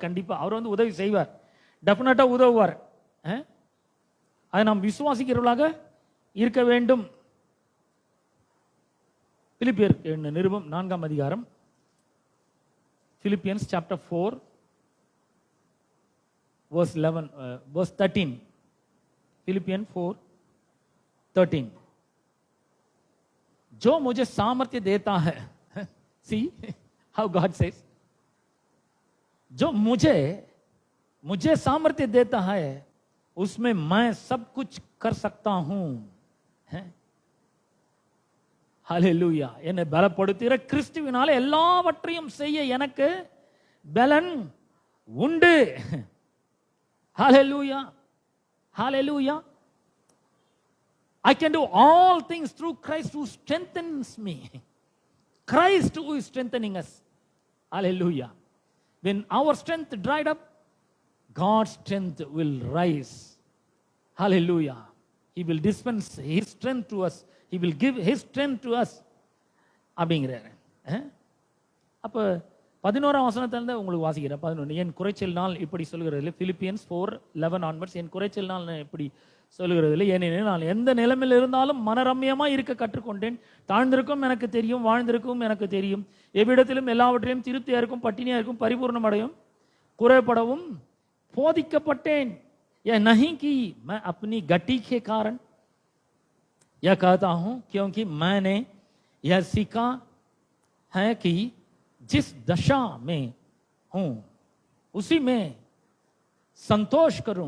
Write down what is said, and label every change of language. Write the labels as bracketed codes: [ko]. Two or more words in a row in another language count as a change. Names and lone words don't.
[ta] கண்டிப்பா அவர் உதவி செய்வார், டெஃபினட்டா உதவுவார். அதை நாம் விசுவாசிக்கிறவர்களாக இருக்க வேண்டும். பிலிப்பியர் நிருபம் 4ஆம் அதிகாரம், [en] Philippians chapter 4 verse 11 verse 13. Philippians 4:13, [hi] जो मुझे सामर्थ्य देता है, [en] see how God says, [hi] जो मुझे सामर्थ्य देता है उसमें मैं सब कुछ कर सकता हूं. [ta] ஹல்லேலூயா. என்னை பலப்படுத்துகிற கிறிஸ்துவினால எல்லாவற்றையும் செய்ய எனக்கு பலன் உண்டு. ஹல்லேலூயா, ஹல்லேலூயா. [en] I can do all things through Christ who strengthens me. Christ who is strengthening us. Hallelujah. When our strength dried up, God's strength will rise. Hallelujah. He will dispense his strength to us. He will give his strength to us. [ta] அப்படிங்கிறாரு. அப்ப 11ஆம் வசனத்திலிருந்து உங்களுக்கு வாசிக்கிறேன். 11, என் குறைச்சல் நாள் இப்படி சொல்கிறது. [en] Philippians 4:11 onwards, [ta] என் குறைச்சல் நாள் இப்படி சொல்லுகிறதில்லை. ஏனெனில் நான் எந்த நிலைமையில் இருந்தாலும் மனரம்யமாக இருக்க கற்றுக்கொண்டேன். தாழ்ந்திருக்கும் எனக்கு தெரியும், வாழ்ந்திருக்கும் எனக்கு தெரியும். எவ்விடத்திலும் எல்லாவற்றையும் திருப்தியாக இருக்கும், பட்டினியாக இருக்கும், பரிபூர்ணம் அடையும், குறைபடவும் போதிக்கப்பட்டேன். [hi] यह नहीं कि मैं अपनी गति के कारण यह कहता हूं, क्योंकि मैंने यह सीखा है कि जिस दशा में हूं उसी में संतोष करूं.